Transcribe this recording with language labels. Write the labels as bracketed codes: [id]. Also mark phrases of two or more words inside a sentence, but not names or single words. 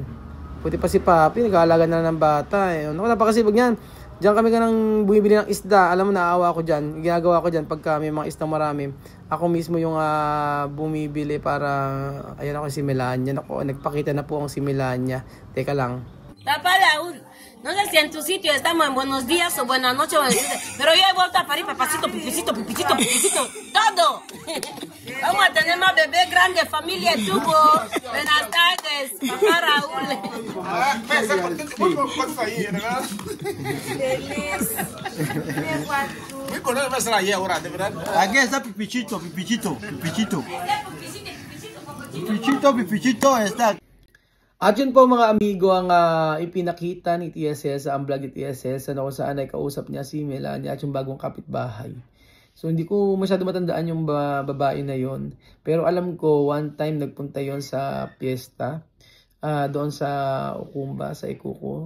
[tl] Puti pa si Papi, nag-aalaga na ng bata. Napakasipag yan. Diyan kami nang bumibili ng isda. Alam mo, naawa ako dyan. Ginagawa ko dyan pagka may mga isda marami. Ako mismo yung bumibili para... Ayan ako si Melania. Nagpakita na po ang si Melania. Teka lang. [es] Papá Raúl, no sé si en tu sitio estamos en buenos días o buenas noches, pero yo he vuelto a parir, papacito, pipicito, pipicito, pipicito, todo. Vamos a tener más bebé grande, familia tubo. Buenas tardes, papá Raúl. Feliz. Aquí está Pipichito, Pipichito, Pipichito. Pipichito está. [tl] At yun po mga amigo ang ipinakita ni Tia Cels sa vlog ni Tia Cels kung saan ay kausap niya si Melania at yung bagong kapitbahay. So hindi ko masyado matandaan yung babae na yon. Pero alam ko [en] one time [tl] nagpunta yon sa piyesta doon sa Ukumba, sa Ikuko.